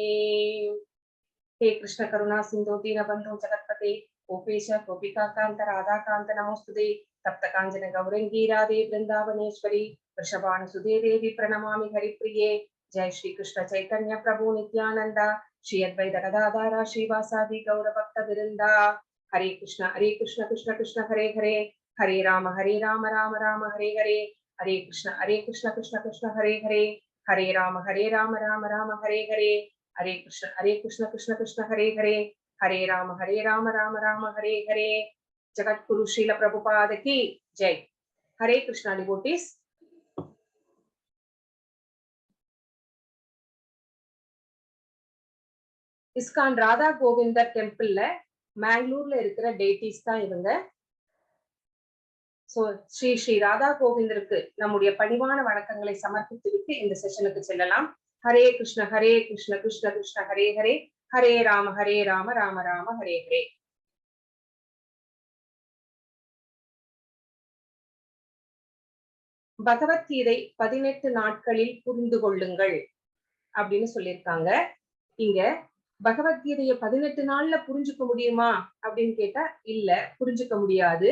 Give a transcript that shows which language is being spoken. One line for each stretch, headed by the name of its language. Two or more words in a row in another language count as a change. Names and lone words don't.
Sanskrit: हे कृष्ण करुणा सिंधु दीनबंधु जगत्पते गोपेश गोपिका कांत राधा कांत नमोस्तुते. तप्त कांचन गौरंगी राधे वृंदावनेश्वरी वृषभानुसुते देवी प्रणमामि हरिप्रिये. जय श्री कृष्ण चैतन्य प्रभु नित्यानंद श्री अद्वैत गदाधर श्रीवासादि गौर भक्त वृंदा. हरे कृष्ण कृष्ण कृष्ण हरे हरे हरे राम राम राम हरे हरे. हरे कृष्ण कृष्ण कृष्ण हरे हरे हरे राम राम राम हरे हरे. हरे कृष्ण कृष्ण कृष्ण हरे हरे हरे राम राम राम हरे हरे.
Hindi: जगत गुरु श्रील प्रभुपाद की जय.
Sanskrit: हरे कृष्णा
Tamil: डिवोटीज. ISKCON ராதா கோவிந்தர் டெம்பிள்ல மேங்களூர்ல இருக்கிற டேட்டிஸ் தான் இவங்க. சோ ஸ்ரீ ஸ்ரீ ராதா கோவிந்தருக்கு நம்முடைய பணிவான வணக்கங்களை சமர்ப்பித்துவிட்டு இந்த செஷனுக்கு செல்லலாம்.
Sanskrit: हरे कृष्ण कृष्ण कृष्ण हरे हरे हरे राम राम राम हरे हरे.
Tamil: பகவத்கீதை 18 நாட்களில் புரிந்து கொள்ளுங்கள் அப்படின்னு சொல்லியிருக்காங்க. இங்க பகவத்கீதைய 18 நாள்ல புரிஞ்சுக்க முடியுமா அப்படின்னு கேட்டா இல்ல, புரிஞ்சுக்க முடியாது.